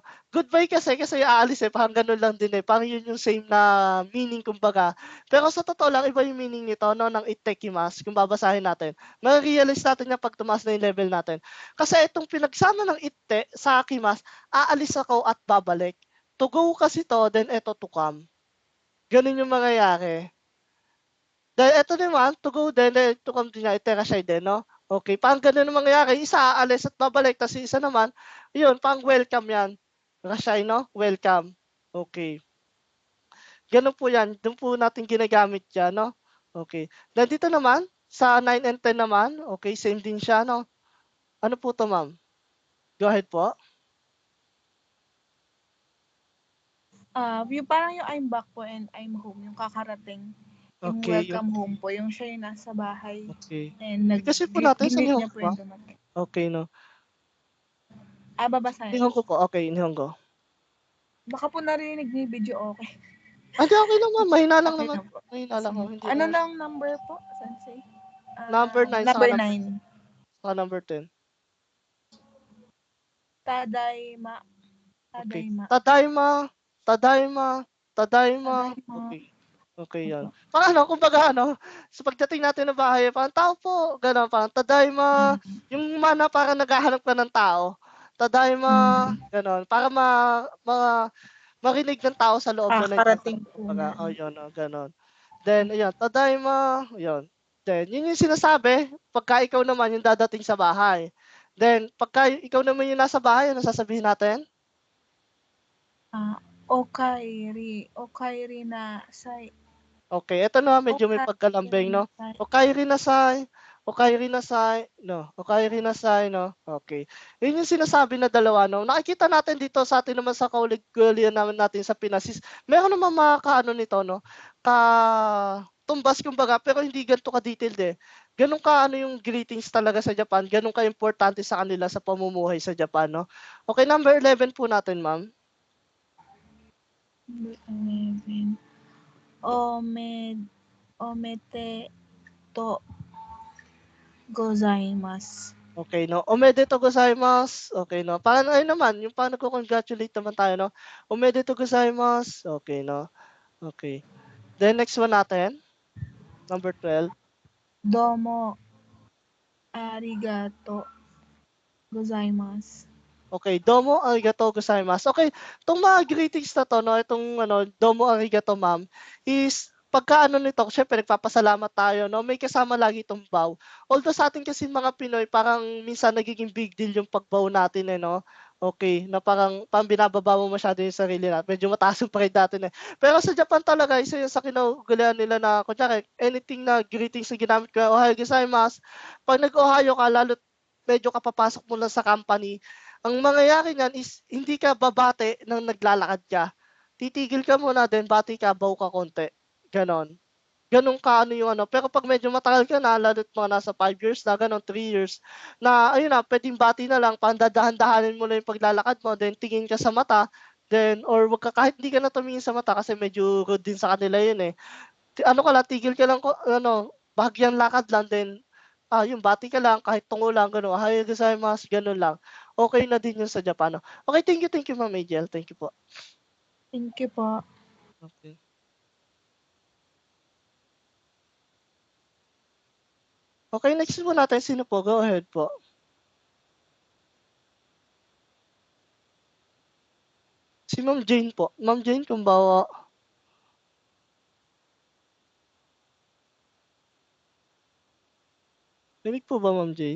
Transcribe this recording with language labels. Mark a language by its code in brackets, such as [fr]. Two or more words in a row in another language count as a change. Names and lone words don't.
[tl] Goodbye kasi aalis parang gano'n lang din parang yun yung same na meaning kumbaga. Pero sa totoo lang, iba yung meaning nito, no, ng ittekimasu, kung babasahin natin. Ma-realize natin yan pag tumaas na yung level natin. Kasi itong pinagsama ng itte sa akimas, aalis ako at babalik. [en] To go [tl] kasi to, [en] then eto to come. [tl] Ganun yung mangyayari. Dahil eto naman, [en] to go [tl] din, [en] to come [tl] din niya, iterasay din, no? Okay, parang ganun ang mangyayari. Isa aalis at babalik, tapos isa naman, yun, parang welcome yan. Rasay, no? Welcome. Okay. Ganun po yan. Doon po natin ginagamit yan, no? Okay. Then dito naman, sa 9 and 10 naman, okay, same din siya, no? Ano po to, ma'am? [en] Go ahead [tl] po. Yung parang yung [en] I'm back po and I'm home, [tl] yung kakarating. Yung Okay, [en] welcome home [tl] po, yung siya yung nasa bahay. Okay. And Kasi po natin sa niya Nihongo po ba? yung dumating. Okay, no? Babasahin. Nihongo po, okay, Nihongo. Baka po narinig niyo yung video, okay. Hindi, okay naman. Mahina lang Okay naman. lang po. Mahina lang. Hindi Ano naman. lang number po, Sensei? Number 9 Number saka 9. Saka number 10. Tadaima. Okay. Tadaima. [ja] ただいま。ただいま。ただいま. [tl] Tadaima. Okay. Okay yan. Parang ano, kumbaga ano, sa pagdating natin ng bahay, parang tao po, gano'n, parang tadaima. Yung mana parang naghahanap ka ng tao. Tadaima, gano'n. Para marinig ng tao sa loob na Karating po kumbaga, na. yun, gano'n. Then, ayun, tadaima, yun. Then, yun yung sinasabi, pagka ikaw naman yung dadating sa bahay. Then, pagka ikaw naman yung nasa bahay, ano sasabihin natin? [ja] おかえり。おかえりなさい. [tl] Okay, ito na medyo may pagkalambing, no? [ja] おかえりなさい. おかえりなさい, no? おかえりなさい, no? [tl] Okay. Yun yung sinasabi na dalawa, no? Nakikita natin dito sa atin naman sa kaulig-gulian naman natin sa Pinas is, meron naman mga kaano nito, no? Tumbas kumbaga, pero hindi ganito ka-detailed Ganun ka ano yung greetings talaga sa Japan, ganun ka-importante sa kanila sa pamumuhay sa Japan, no? Okay, number 11 po natin, ma'am. [ja] Number 11. おめてと ございます. [tl] Okay, no? [ja] おめでとう ございます. [tl] Okay, no? Paano ayun naman, yung paano nagko-congratulate naman tayo, no? [ja] おめでとう ございます. [tl] Okay, no? Okay. Then next one natin, number 12. [ja] どうも ありがとう ございます. Okay, どうも ありがとう ございます. [tl] Okay, itong mga greetings na to, no? Itong ano, [ja] どうも ありがとう, [tl] ma'am, is pagka ano nito, syempre nagpapasalamat tayo, no? May kasama lagi itong bow. Although sa atin kasi mga Pinoy, parang minsan nagiging big deal yung pag-bow natin, no? Okay, na parang binababa mo masyado yung sarili natin. Medyo mataas yung pride natin Pero sa Japan talaga, isa yun sa kinaugulian nila na, kunyari, anything na greetings na ginamit ko, [ja] おはよう ございます, [tl] pag nag-ohayo ka, lalo medyo kapapasok mo lang sa company, ang mangyayari niyan is hindi ka babate nang naglalakad ka. Titigil ka muna, then bati ka, bow ka konti. Ganon. Ganon ka ano yung ano. Pero pag medyo matagal ka na, lalo't mga nasa 5 years na, ganon, 3 years, na ayun na, pwedeng bati na lang, pandadahan-dahanin mo lang yung paglalakad mo, then tingin ka sa mata, then, or wag ka, kahit hindi ka na tumingin sa mata kasi medyo rude din sa kanila yun Ano ka lang, tigil ka lang, bahagyang lakad lang, then, yung bati ka lang, kahit tungo lang, gano'n, [ja] おはよう ございます, [tl] gano'n lang. Okay na din yun sa Japan. [en] Okay, thank you, Ma'am Majel. Thank you po. Thank you po. [tl] Okay. Okay, next po natin. Sino po? [en] Go ahead po. [tl] Si Ma'am Jane po. Ma'am Jane, kumbawa. Rinig po ba, Ma'am Jane?